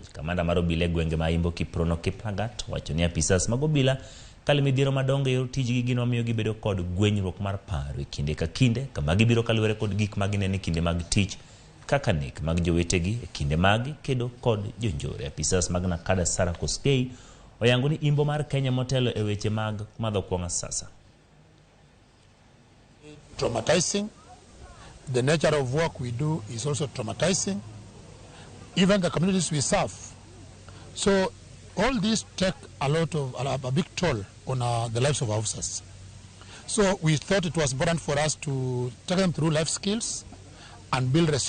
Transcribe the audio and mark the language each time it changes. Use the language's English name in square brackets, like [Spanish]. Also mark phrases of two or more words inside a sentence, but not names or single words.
[Luo (Kenya and Tanzania)] Kamanda mar obila e gwenge ma Imbo Kiprono Kiplagat wacho ni apisas mag obila kale midhiero madongo yor tijgi gino miyo gibedo kod gwenyruok mar paro e kinde ka kinde kama gibiro kaluwore kod gik magineno e kinde mag tich kaka nek mag jowetegi e kinde mag kedo kod jonjore. Apisas mag nakada Sara Koskei oyango ni Imbo mar Kenya motelo e weche mag madho kong'o asasa. [English] Traumatizing. The nature of work we do is also traumatizing. Even the communities we serve. So all these take a big toll on the lives of our officers. So we thought it was important for us to take them through life skills and build resilience.